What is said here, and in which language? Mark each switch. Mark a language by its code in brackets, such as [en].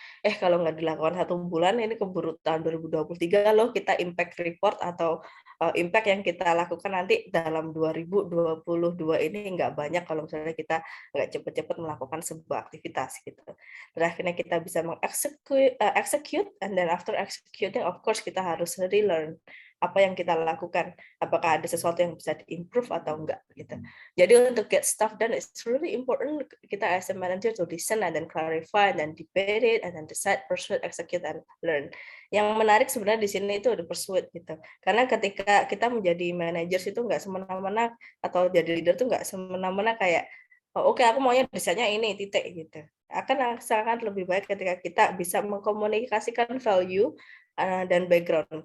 [id] Kalau nggak dilakukan 1 bulan, ini keburu tahun 2023 loh kita impact report atau impact yang kita lakukan nanti dalam 2022 ini nggak banyak kalau misalnya kita nggak cepet-cepet melakukan sebuah aktivitas gitu. Dan akhirnya kita bisa execute, [en] and then after executing, of course [id] kita harus relearn apa yang kita lakukan, apakah ada sesuatu yang bisa di-improve atau enggak gitu. Jadi untuk [en] get stuff done, it's really important kita as a manager to listen and then clarify and then debate it and then decide, persuade, execute, and learn. [id] Yang menarik sebenarnya di sini itu ada persuade gitu. Karena ketika kita menjadi manager itu nggak semena-mena, atau jadi leader itu nggak semena-mena kayak oke, aku maunya desainnya ini titik gitu. Akan sangat lebih baik ketika kita bisa mengkomunikasikan value dan background.